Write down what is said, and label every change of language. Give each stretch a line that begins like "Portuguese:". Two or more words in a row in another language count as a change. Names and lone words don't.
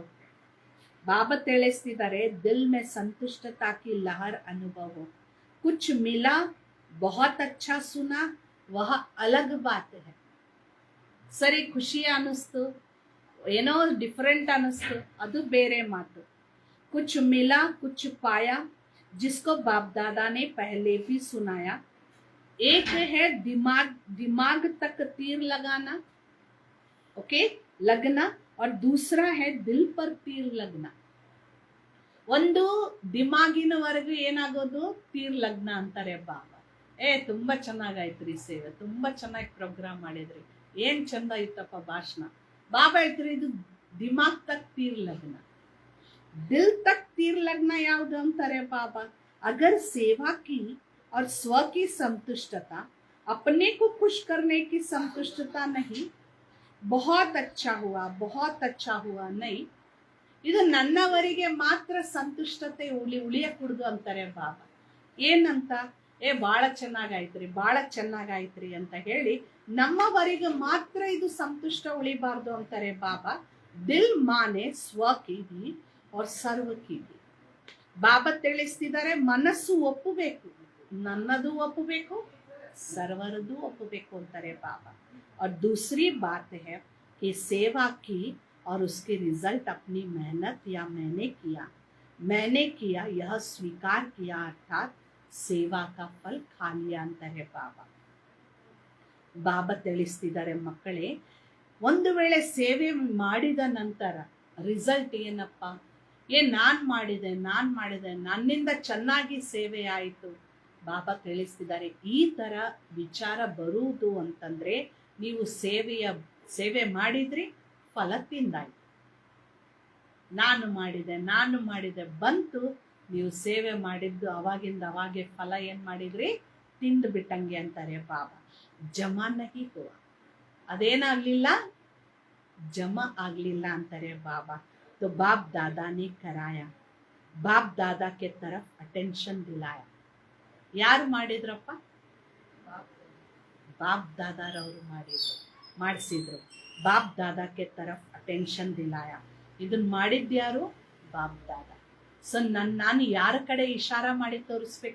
Kannada: ಬಾಬಾ ತಿಳಿಸ್ತಿದ್ದಾರೆ
Hindi: दिल में संतुष्टता की लहर अनुभव. कुछ मिला, बहुत अच्छा सुना, वह अलग बात है.
Kannada: ಸರಿ ಖುಷಿ ಅನಿಸ್ತು, ಏನೋ ಡಿಫರೆಂಟ್ ಅನಿಸ್ತು, ಅದು ಬೇರೆ ಮಾತು.
Hindi: कुछ मिला कुछ पाया, जिसको बाप दादा ने पहले भी सुनाया. एक है दिमाग तक तीर लगाना, ओके, लगना, और दूसरा है दिल पर तीर लगना.
Kannada: ಒಂದು ದಿಮಾಗಿನವರೆಗೂ ಏನಾಗೋದು?
Hindi: तीर लगना
Kannada: ಅಂತಾರೆ ಬಾಬಾ. ತುಂಬಾ ಚೆನ್ನಾಗಾಯ್ತ್ರಿ ಸೇವೆ, ತುಂಬಾ ಚೆನ್ನಾಗಿ ಪ್ರೋಗ್ರಾಮ್ ಮಾಡಿದ್ರಿ, ಏನ್ ಚಂದ ಇತ್ತಪ್ಪ ಭಾಷಣ. ಬಾಬಾ ಹೇಳ್ತೀರಿ ಇದು
Hindi: दिमाग तक तीर लगना. दिल तक तीर लगना याद
Kannada: ಅಂತರೆ ಬಾಬಾ.
Hindi: अगर सेवा की और स्व की संतुष्टता, अपने को खुश करने की संतुष्टता नहीं, बहुत अच्छा हुआ नहीं,
Kannada: ಇದು ನನ್ನವರಿಗೆ ಮಾತ್ರ ಸಂತುಷ್ಟತೆ ಉಳಿಯಕೂಡದು ಅಂತಾರೆ ಬಾಬಾ. ಏನಂತ? ಬಹಳ ಚೆನ್ನಾಗಾಯ್ತ್ರಿ ಅಂತ ಹೇಳಿ ನಮ್ಮವರಿಗೆ ಮಾತ್ರ ಇದು ಸಂತುಷ್ಟ ಉಳಿಬಾರ್ದು ಅಂತಾರೆ ಬಾಬಾ.
Hindi: दिल माने स्व की भी और सर्व की भी.
Kannada: ಬಾಬಾ ತಿಳಿಸ್ತಿದ್ದಾರೆ ಮನಸ್ಸು ಒಪ್ಪಬೇಕು, ನನ್ನದು ಒಪ್ಪಬೇಕು, ಸರ್ವರದು ಒಪ್ಪಬೇಕು ಅಂತಾರೆ ಬಾಬಾ.
Hindi: और दूसरी बात है कि सेवा की और उसके रिजल्ट अपनी मेहनत या मैंने किया यह स्वीकार किया, अर्थात सेवा का फल खा लिया
Kannada: ಅಂತಾರೆ ಬಾಬಾ. ಬಾಬಾ ತಿಳಿಸ್ತಿದ್ದಾರೆ ಮಕ್ಕಳೇ, ಒಂದು ವೇಳೆ ಸೇವೆ ಮಾಡಿದ ನಂತರ ರಿಸಲ್ಟ್ ಏನಪ್ಪ? ನಾನ್ ಮಾಡಿದೆ, ನನ್ನಿಂದ ಚೆನ್ನಾಗಿ ಸೇವೆ ಆಯಿತು. ಬಾಬಾ ತಿಳಿಸ್ತಿದ್ದಾರೆ ಈ ತರ ವಿಚಾರ ಬರುವುದು ಅಂತಂದ್ರೆ ನೀವು ಸೇವೆ ಮಾಡಿದ್ರಿ, ಫಲ ತಿಂದಾಯ್ತು. ನಾನು ಮಾಡಿದೆ ಬಂತು, ನೀವು ಸೇವೆ ಮಾಡಿದ್ದು ಅವಾಗಿಂದ ಅವಾಗೆ ಫಲ ಏನ್ ಮಾಡಿದ್ರಿ? ತಿಂದು ಬಿಟ್ಟಂಗೆ ಅಂತಾರೆ ಬಾಬಾ.
Hindi: जमा नहीं हुआ,
Kannada: ಅದೇನಾಗ್ಲಿಲ್ಲ, ಜಮಾ ಆಗ್ಲಿಲ್ಲ ಅಂತಾರೆ ಬಾಬಾ.
Hindi: तो बाप दादा ने कराया, बाप दादा के तरफ अटेंशन दिलाया.
Kannada: ಯಾರು ಮಾಡಿದ್ರಪ್ಪ? ಬಾಪ್ ದಾದಾರವರು ಮಾಡಿಸಿದ್ರು.
Hindi: बाप दादाके तरफ अटेंशन दिलाया.
Kannada: ಇದನ್ನ ಮಾಡಿದ್ಯಾರು? ಬಾಪ್ ದಾದಾ. ಸೊ ನಾನು ಯಾರ ಕಡೆ ಇಶಾರ ಮಾಡಿ ತೋರಿಸ್ಬೇಕು?